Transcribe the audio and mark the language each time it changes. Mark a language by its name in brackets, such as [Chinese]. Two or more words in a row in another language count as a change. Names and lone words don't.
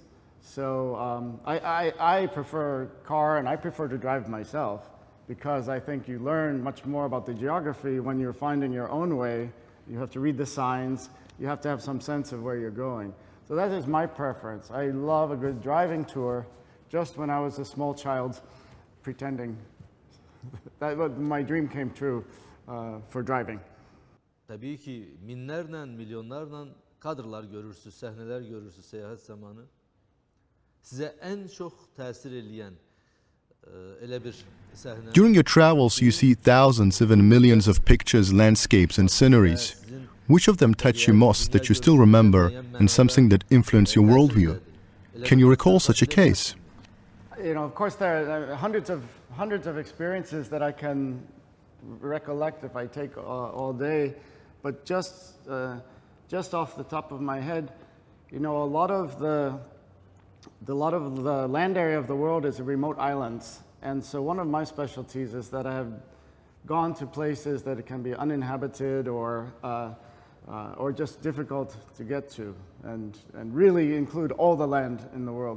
[English] So I prefer car, and I prefer to drive myself because I think you learn much more about the geography when you're finding your own way. You have to read the signs. You have to have some sense of where you're going. So that is my preference. I love a good driving tour. Just when I was a small child, pretending that my dream came true for driving. [Azerbaijani] Təbii ki, minlərlə, milyonlarla kadrlar görürsünüz, səhnələr görürsünüz səyahət zamanı. Sizə ən çox təsir eləyən elə bir səhnə. [English] During your travels, you see thousands, even millions of pictures, landscapes and sceneries. Which of them touch you most that you still remember and something that influenced your worldview? Can you recall such a case? You know, of course, there are hundreds of experiences that I can recollect if I take all day, but just off the top of my head, you know, a lot of the land area of the world is remote islands, and so one of my specialties is that I have gone to places that it can be uninhabited or just difficult to get to, and really include all the land in the world.